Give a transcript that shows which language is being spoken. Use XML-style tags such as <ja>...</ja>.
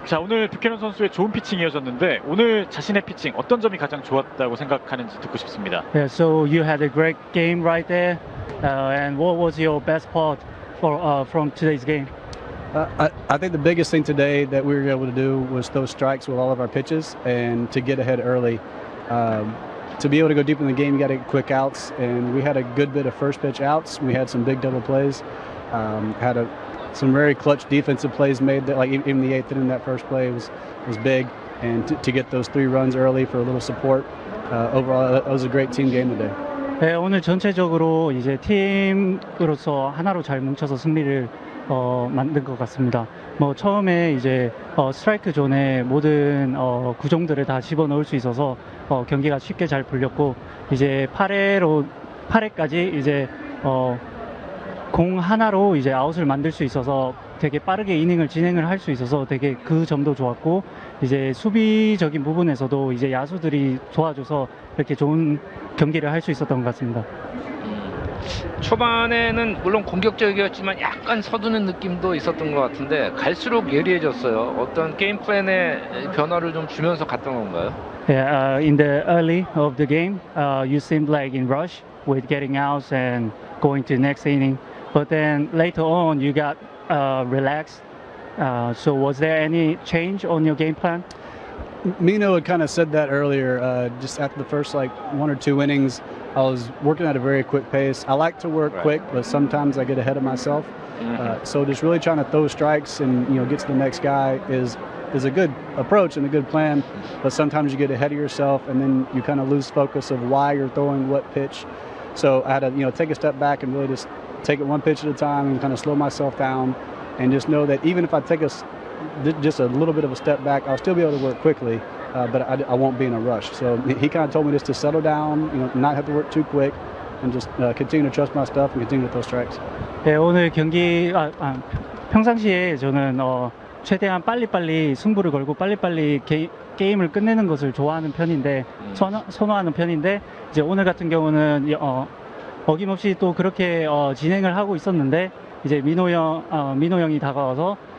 <ko>자, 오늘 뷰캐넌 선수의 좋은 피칭이 이어졌는데 오늘 자신의 피칭 어떤 점이 가장 좋았다고 생각하는지 듣고 싶습니다.</ko> <en>Yeah, so you had a great game right there. And what was your best part from today's game? I think the biggest thing today that we were able to do was throw strikes with all of our pitches and to get ahead early. To be able to go deep in the game, you got to get quick outs, and we had a good bit of first pitch outs. We had some big double plays. Some very clutch defensive plays made. That, like even the eighth inning, that first play was big, and to get those 3 runs early for a little support. Overall, that was a great team game today.</en> <ko>네, 오늘 전체적으로 이제 팀으로서 하나로 잘 뭉쳐서 승리를 만든 것 같습니다. 뭐 처음에 이제 스트라이크 존에 모든 구종들을 다 집어넣을 수 있어서 경기가 쉽게 잘 풀렸고, 이제 8회까지 이제 공 하나로 이제 아웃을 만들 수 있어서 되게 빠르게 이닝을 진행을 할 수 있어서 되게 그 점도 좋았고, 이제 수비적인 부분에서도 이제 야수들이 도와줘서 이렇게 좋은 경기를 할 수 있었던 것 같습니다. 초반에는 물론 공격적이었지만 약간 서두는 느낌도 있었던 것 같은데 갈수록 예리해졌어요. 어떤 게임 플랜의 변화를 좀 주면서 갔던 건가요?</ko> <en>Yeah, in the early of the game, you seemed like in rush with getting outs and going to the next inning. But then later on, you got relaxed. So was there any change on your game plan? Mino had kind of said that earlier. Just after the first 1 or 2 innings, I was working at a very quick pace. I like to work quick, but sometimes I get ahead of myself. So just really trying to throw strikes and get to the next guy is a good approach and a good plan. But sometimes you get ahead of yourself and then you kind of lose focus of why you're throwing what pitch. So I had to take a step back and really just take it one pitch at a time and kind of slow myself down, and just know that even if I take just a little bit of a step back, I'll still be able to work quickly, but I won't be in a rush. So he kind of told me just to settle down, not have to work too quick, and just continue to trust my stuff and continue to throw strikes.</en> <ko>네, 오늘 경기 평상시에 저는 최대한 빨리빨리 승부를 걸고 빨리빨리 게임을 끝내는 것을 좋아하는 편인데 선호하는 편인데, 이제 오늘 같은 경우는 어김없이 또 그렇게 진행을 하고 있었는데, 이제 민호 형이 다가와서</ko>